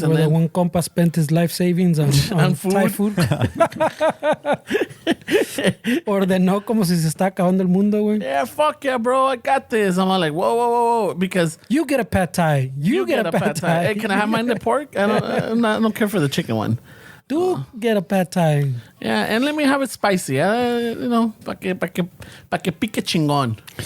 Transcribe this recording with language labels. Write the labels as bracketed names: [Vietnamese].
[English] Where the one compa spent his life savings on food. Thai food. [Spanish] Ordenó como si se está acabando el mundo, güey. [English] Yeah, fuck yeah, bro, I got this. I'm all like, whoa, because... You get a pad thai. You get a pad thai. Hey, can I have mine the pork? I don't care for the chicken one. Do get a pad thai. Yeah, and let me have it spicy. [Spanish] Pa que pique chingón.